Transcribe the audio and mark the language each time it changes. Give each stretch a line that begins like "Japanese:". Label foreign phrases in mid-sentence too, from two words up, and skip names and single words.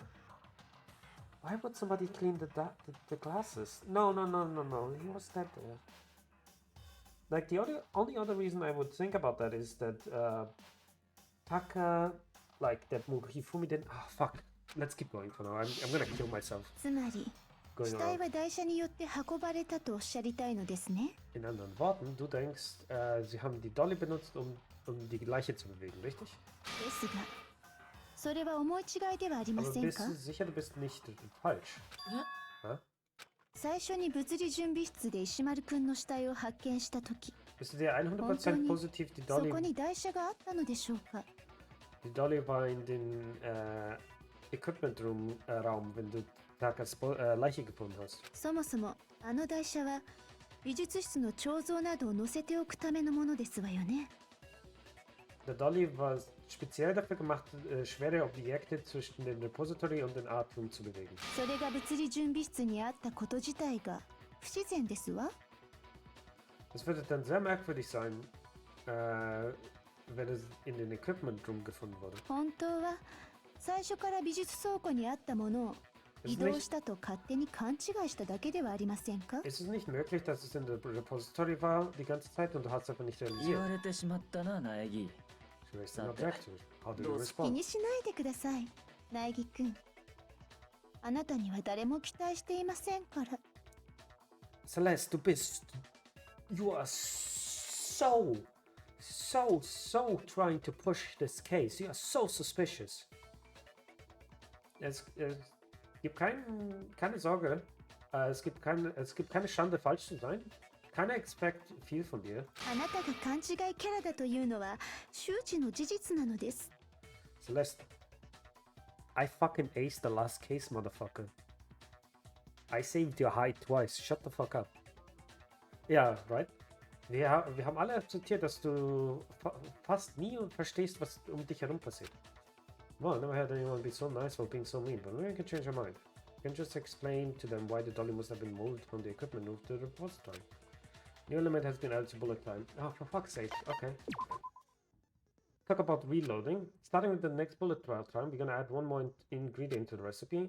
English: Why would somebody clean the glasses? No. He was dead there. Like the only other reason I would think about that is that Taka, like that Hifumi didn't. Oh fuck. Let's keep going for now. I'm gonna kill myself.
Japanese: つまり
English: Going
Japanese: 死体
English: around.
Japanese: は台車によって運ばれたとおっしゃりたいのですね。
German: In anderen Worten, du denkst, sie haben die Dolly benutzt, um die Leiche zu bewegen, richtig?
Japanese: ですが、それは思い違いではありま
German: Aber
Japanese: せん
German: bist
Japanese: か？
German: du sicher, du bist nicht falsch?
Japanese: 最初に物理準備室で石丸くんの死体を発見したとき、
German: Bist du dir 100% positiv,
Japanese: そこに台車があったのでしょうか？
German: die Dolly war in den
English: Equipment Room,
German: Raum, wenn du Takas Leiche gefunden hast.
Japanese: そもそもあの台車は美術室の彫像などを載せておくためのものですわよね。
German: Der Dolly war speziell dafür gemacht, schwere Objekte zwischen dem Repository und den
English: Art Room
German: zu bewegen.
Japanese: それが物理準備室にあったこと自体が不自然ですわ。
German: Es würde dann sehr merkwürdig sein, wenn es in den
English: Equipment Room
German: gefunden wurde.
Japanese: 本当は最初から美術倉庫にあったものを移動したと勝手に勘違いしただけではありませんか？
German: Ist es nicht möglich, dass es in der Repository war die ganze Zeit und du hast es einfach nicht
Japanese: 言わ
German: realisiert?
Japanese: れてしまったな苗木
English: She raised an objection. How did you
Japanese: どう気
English: respond?
Japanese: にしないでください、苗木くん。あなたには誰も期待していませんから。
German: Celeste, du bist.
English: You are so trying to push this case. You are so suspicious.
German: Es gibt keine Sorge. Es gibt keine Schande, falsch zu sein. Keiner expect viel von dir.
Japanese: あなたが勘違いキャラだというのは周知の事実なのです。
English: Celeste, I fucking aced the last case, motherfucker. I saved your hide twice. Shut the fuck up. Ja, right?
German: Wir haben alle akzeptiert, dass du fast nie verstehst, was um dich herum passiert.
English: Well, I never had anyone be so nice while being so mean, but maybe you can change your mind. You can just explain to them why the dolly must have been moved from the equipment room to the repository. New element has been added to bullet time. Oh, for fuck's sake. Okay. Talk about reloading. Starting with the next bullet trial time, we're gonna add one more ingredient to the recipe.